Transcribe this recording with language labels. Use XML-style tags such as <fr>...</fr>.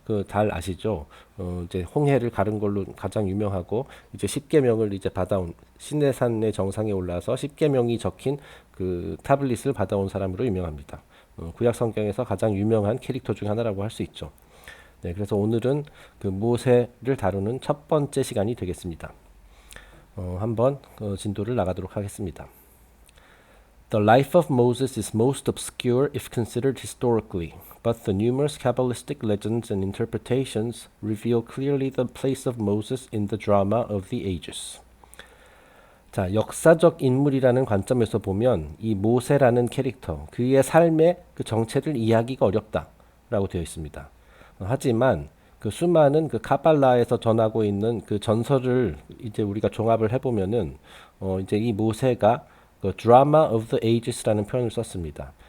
<ko>그 잘 아시죠? 이제 홍해를 가른 걸로 가장 유명하고 이제 십계명을 이제 받아온 시내산의 정상에 올라서 십계명이 적힌 그 타블릿을 받아온 사람으로 유명합니다. 구약 성경에서 가장 유명한 캐릭터 중 하나라고 할 수 있죠. 네, 그래서 오늘은 그 모세를 다루는 첫 번째 시간이 되겠습니다. 한번 진도를 나가도록 하겠습니다.</ko> <en>The life of Moses is most obscure if considered historically, but the numerous Kabbalistic legends and interpretations reveal clearly the place of Moses in the drama of the ages.</en> <ko>자, 역사적 인물이라는 관점에서 보면 이 모세라는 캐릭터, 그의 삶의 그 정체를 이해하기가 어렵다라고 되어 있습니다. 하지만 그 수많은 그 카발라에서 전하고 있는 그 전설을 이제 우리가 종합을 해보면은 이제 이 모세가 그 드라마</ko> <en>of the ages</en> <ko>라는 표현을 썼습니다.</ko>